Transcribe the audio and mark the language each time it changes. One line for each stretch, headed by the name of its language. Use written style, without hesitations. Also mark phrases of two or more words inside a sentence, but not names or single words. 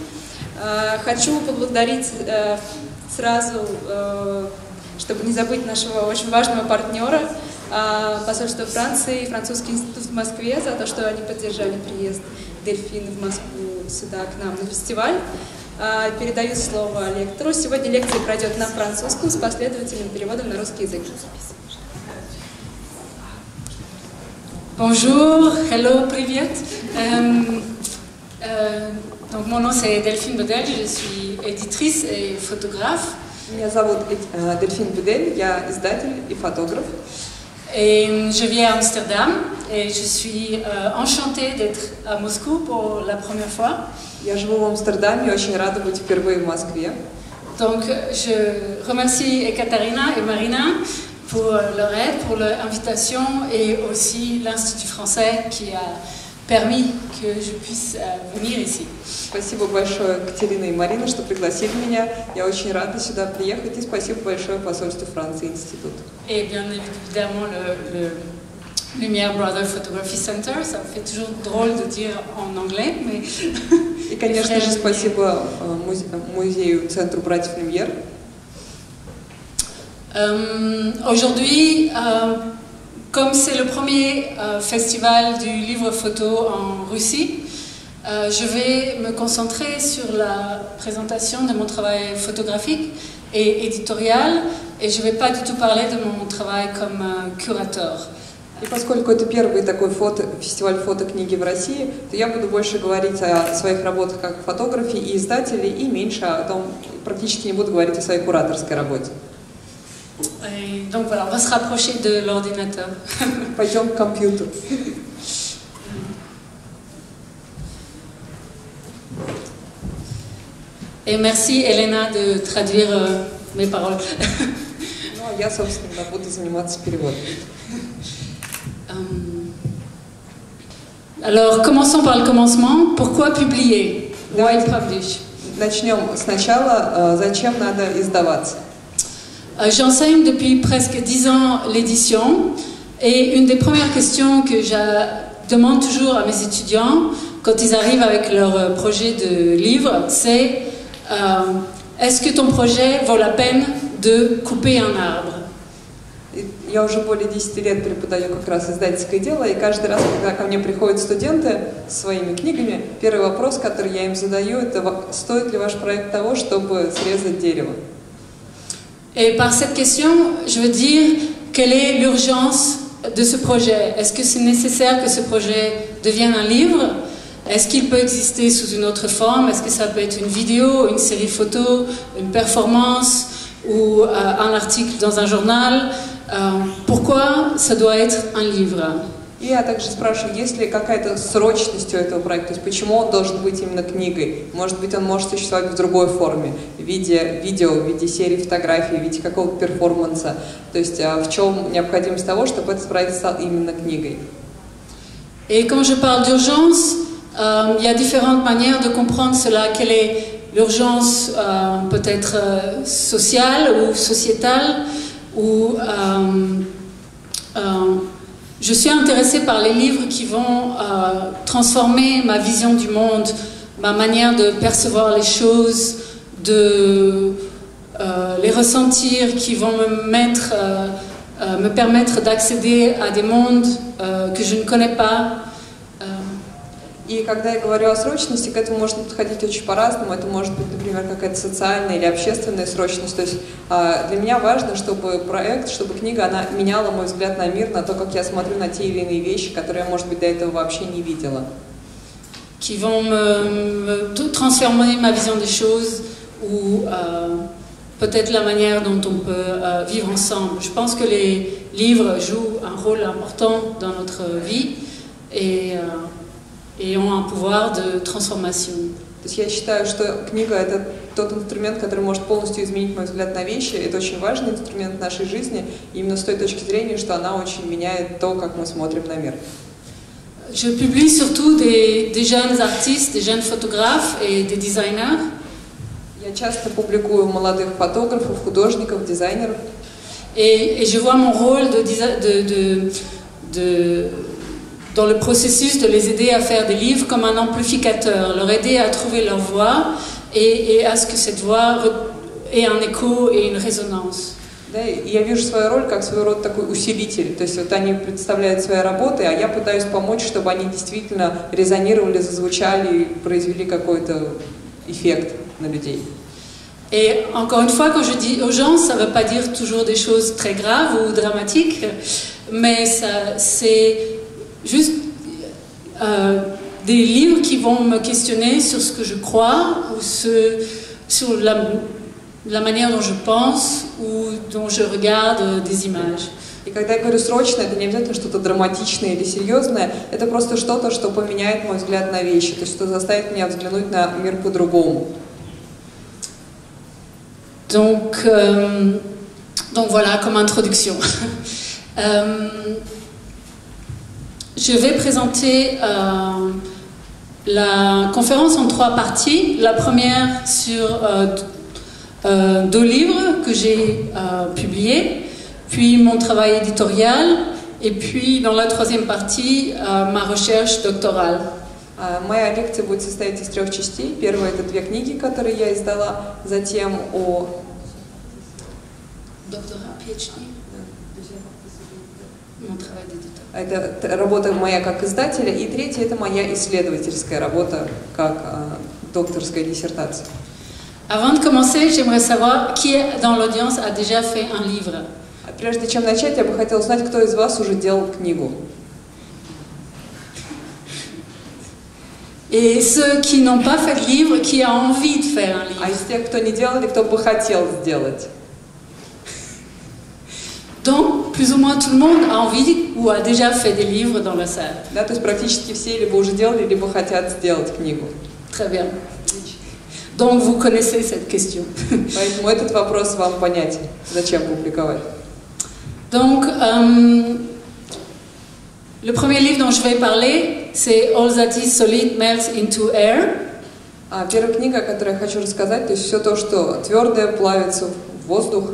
Russian: Хочу поблагодарить сразу, чтобы не забыть нашего очень важного партнера, посольство Франции и Французский институт в Москве, за то, что они поддержали приезд Дельфина в Москву сюда к нам на фестиваль. Передаю слово лектору. Сегодня лекция пройдет на французском с последовательным переводом на русский язык.
French: Bonjour, hello, привет. Donc mon nom c'est Delphine Bedel, je suis éditrice et photographe.
Russian: Меня зовут Дельфин Бедель, я издатель и фотограф.
French: Et je vis à Amsterdam et je suis enchantée d'être à Moscou pour la première fois.
Russian: Я живу в Амстердаме и очень рада быть впервые в Москве.
French: Donc je remercie Ekaterina et Marina pour leur aide, pour leur invitation et aussi l'Institut français qui a permis que je puisse venir ici.
Russian: Спасибо большое Катерина и Марина, что пригласили меня. Я очень рада сюда приехать, и спасибо большое посольству Франции, институт.
French: Et bien évidemment le Lumière Brother Photography Center, ça me fait toujours drôle de dire en anglais, mais...
Russian: И, конечно же, спасибо музею, центру братьев Люмьер.
French: Aujourd'hui, comme c'est le premier festival du livre photo en Russie, je vais me concentrer sur la présentation de mon travail photographique et éditorial, et je ne vais pas du tout parler de mon travail comme curateur.
Russian: И поскольку это первый такой фестиваль фотокниги в России, то я буду больше говорить о своих работах как фотографе и издателе, и меньше о том, практически не буду говорить о своей кураторской работе.
French: Et donc voilà, on va se rapprocher de l'ordinateur.
Russian: Пойдем к компьютеру.
French: Et merci Elena de traduire mes paroles.
Russian: Ну, а я, собственно, буду заниматься переводом.
French: Alors, commençons par le commencement. Pourquoi publier?
English: Why publish?
Russian: Начнем сначала. Зачем надо издаваться?
French: J'enseigne depuis presque 10 ans l'édition, et une des premières questions que je demande toujours à mes étudiants quand ils arrivent avec leur projet de livre, c'est est-ce que ton projet vaut la peine de couper un arbre?
Russian: Я уже более 10 лет преподаю как раз издательское дело, и каждый раз, когда ко мне приходят студенты со своими книгами, первый вопрос, который я им задаю, это стоит ли ваш проект того, чтобы срезать дерево?
French: Et par cette question, je veux dire, quelle est l'urgence de ce projet? Est-ce que c'est nécessaire que ce projet devienne un livre? Est-ce qu'il peut exister sous une autre forme? Est-ce que ça peut être une vidéo, une série photo, une performance ou un article dans un journal? Pourquoi ça doit être un livre?
Russian: И я также спрашиваю, есть ли какая-то срочность у этого проекта, то есть почему он должен быть именно книгой? Может быть, он может существовать в другой форме, в виде видео, в виде серии фотографий, в виде какого-то перформанса. То есть в чем необходимость того, чтобы этот проект стал именно книгой?
French: Et quand je parle d'urgence, il y a différentes manières de comprendre cela. Quelle est l'urgence peut-être sociale ou sociétale ou je suis intéressée par les livres qui vont transformer ma vision du monde, ma manière de percevoir les choses, de les ressentir, qui vont me permettre d'accéder à des mondes que je ne connais pas.
Russian: И когда я говорю о срочности, к этому можно подходить очень по-разному. Это может быть, например, какая-то социальная или общественная срочность. То есть для меня важно, чтобы проект, чтобы книга, она меняла мой взгляд на мир, на то, как я смотрю на те или иные вещи, которые я, может быть, до этого вообще не видела.
French: Qui vont me transformer ma vision des choses ou peut-être la manière dont on peut vivre ensemble. Je pense que les livres jouent un rôle important dans notre vie et ont un pouvoir de transformation.
Russian: То есть я считаю, что книга – это тот инструмент, который может полностью изменить мой взгляд на вещи. Это очень важный инструмент в нашей жизни, именно с той точки зрения, что она очень меняет то, как мы смотрим на мир.
French: Je publie surtout des jeunes artistes, des jeunes photographes et des designers.
Russian: Я часто публикую молодых фотографов, художников, дизайнеров.
French: Et je vois mon rôle dans le processus de les aider à faire des livres comme un amplificateur, leur aider à trouver leur voix et à ce que cette voix ait un écho et une résonance.
Russian: Да, и я вижу свою роль как своего рода такой усилитель. То есть вот они представляют свои работы, а я пытаюсь помочь, чтобы они действительно резонировали, зазвучали и произвели какой-то эффект на людей.
French: Et encore une fois, quand je dis aux gens, ça ne veut pas dire toujours des choses très graves ou dramatiques, mais c'est juste des livres qui vont me questionner sur ce que je crois ou sur la manière dont je pense ou dont je regarde des images.
Russian: И когда я говорю срочно, это не обязательно что-то драматичное или серьезное, это просто что-то, что поменяет мой взгляд на вещи, то есть что заставит меня взглянуть на мир по-другому.
French: Donc voilà, comme introduction. Je vais présenter la conférence en 3 parties. La première sur 2 livres que j'ai publiés, puis mon travail éditorial, et puis dans la 3e partie, ma recherche doctorale.
Russian: Моя лекция будет состоять из 3 частей. Первая — это 2 книги, которые я издала, затем о...
French: Doctorat, PhD. Mon travail d'éditeur.
Russian: Это работа моя как издателя, и 3 — это моя исследовательская работа как докторская диссертация.
French: Avant de commencer, j'aimerais savoir qui dans l'audience a déjà fait un livre.
Russian: Прежде чем начать, я бы хотела узнать, кто из вас уже делал книгу.
French: Et ceux qui n'ont pas fait de livre, qui a envie de faire un livre.
Russian: А из тех, кто не делал, или кто бы хотел сделать.
French: Donc, plus ou moins tout le monde a envie ou a déjà fait des livres dans la salle.
Russian: Да, то есть практически все либо уже делали, либо хотят сделать книгу.
French: Très bien. Donc, vous connaissez cette question.
Russian: Поэтому этот вопрос вам понятен. Зачем публиковать?
French: Donc, le premier livre dont je vais parler, c'est All That Is Solid Melts into Air.
Russian: Первая книга, о которой я хочу рассказать, то есть все то, что твердое плавится в воздух.